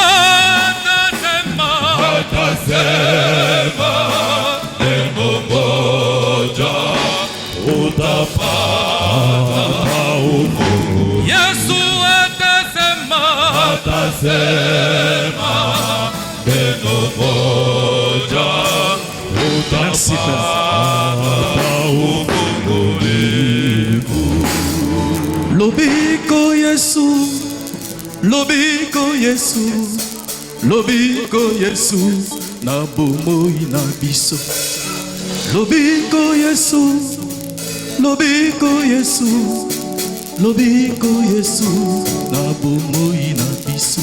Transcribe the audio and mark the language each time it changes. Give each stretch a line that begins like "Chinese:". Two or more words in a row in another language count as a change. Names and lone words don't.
Swahili: Atasema neno moja utapata ufungulivu. Yesu atasema neno moja utapata ufungulivu.
Lingala: Lobiko Yesu, lobiko Yesu, lobiko Yesu na bomoi na biso. Lobiko Yesu, lobiko Yesu, lobiko Yesu na bomoi na biso.